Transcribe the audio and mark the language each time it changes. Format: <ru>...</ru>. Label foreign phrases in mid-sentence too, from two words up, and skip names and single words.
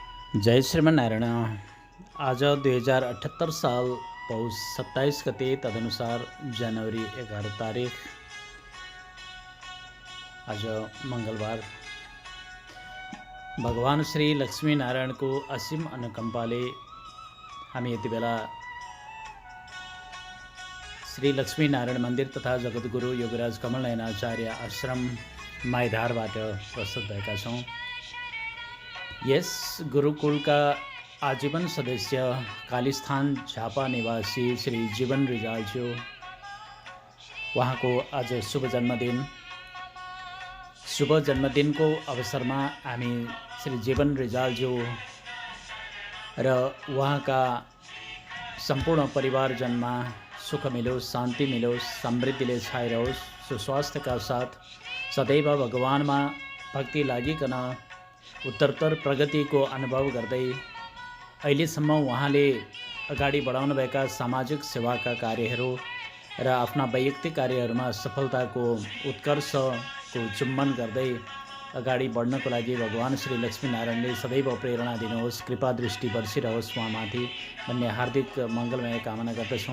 <ne>जय श्रीमन्नारायण। आज 2078 साल पौष 27 गते तदनुसार जनवरी 11 तारिक आज मंगलबार भगवान श्री लक्ष्मी नारायण को असीम अनुकंपाले हामी यति बेला श्री लक्ष्मी नारायण मंदिर तथा जगद्गुरु योगराज कमल नयन आचार्य आश्रम माइधारबाट प्रस्तुत भएका छौं। यस गुरुकुल का आजीवन सदस्य कालीस्थान झापा निवासी श्री जीवन रिजालज्यू, वहाँ को आज शुभ जन्मदिन को अवसर में हामी श्री जीवन रिजालज्यू र वहाँ का संपूर्ण परिवारजन में सुख मिलोस्, शांति मिलोस्, समृद्धिले छाइरहोस्, सुस्वास्थ्य का साथ सदैव भगवान में भक्ति लागिकन उत्तरोत्तर प्रगति को अनुभव गर्दै अहिलेसम्म उहाँले अगाडि बढाउनु भएका सामाजिक सेवाका कार्यहरू र आफ्ना वैयक्तिक कार्यहरूमा सफलताको उत्कर्षको चुम्बन गर्दै अगाडि बढ्नको लागि भगवान श्री लक्ष्मी नारायणले सदैव प्रेरणा दिनुहोस्, कृपा दृष्टि बर्सिरहोस् उहाँमाथि भन्ने हार्दिक मङ्गलमय कामना गर्दछौँ।</ne>